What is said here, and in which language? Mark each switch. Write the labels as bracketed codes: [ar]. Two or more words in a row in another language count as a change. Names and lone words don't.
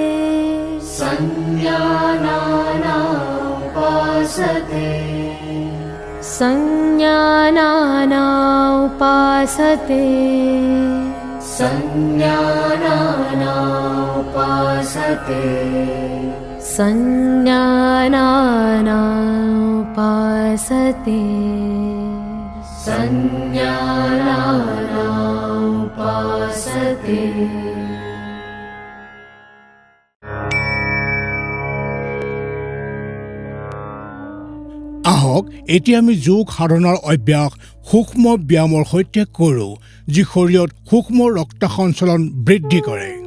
[sa] संज्ञानाना उपासते संज्ञानाना उपासते संज्ञानाना उपासते संज्ञानाना उपासते संज्ञानाना उपासते [as] আহক এতিয়া আমি যোগ সাধনাৰ অভ্যাস সূক্ষ্ম ব্যায়ামৰ সৈতে কৰোঁ যি শৰীৰত সূক্ষ্ম ৰক্ত সঞ্চালন বৃদ্ধি কৰে